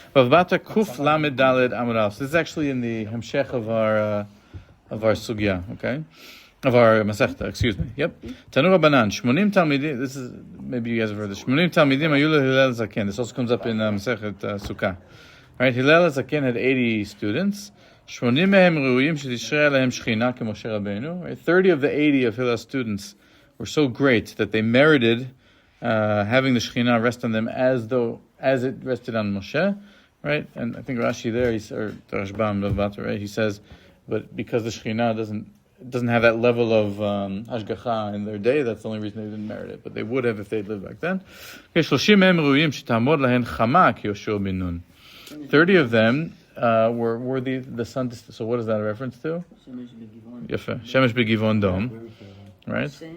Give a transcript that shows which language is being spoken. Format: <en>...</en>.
<en>Bava Batra Kuf Lamed Daled Amud Aleph. This is actually in the Hemshech of our sugya, okay? Of our Masechta, excuse me. Yep. Tanu Rabbanan, 80 Talmidim, this is, maybe you guys have heard this. 80 Talmidim Ayu leHillel Zaken. This also comes up in Masechet Sukkah. Right, Hillel Zaken had 80 students.</en> <he>80 מהם ראויים שתשרה עליהם שכינה כמשה רבנו.</he> <en>Right? 30 of the 80 of Hillel's students were so great that they merited having the Shekhinah rest on them as it rested on Moshe, right? And I think Rashi there, or the Rashbam of Batra, right? He says, but because the Shekhinah doesn't have that level of hashgacha in their day, that's the only reason they didn't merit it. But they would have if they'd lived back then.</en> <he>30 מהם ראויים שתעמוד להן חמה כיהושע בן נון.</he> <en>30 of them were worthy the sun. So what is that a reference to? Shemesh b'givon.</en> <he>יפה. שמש בגבעון דום, right?</he>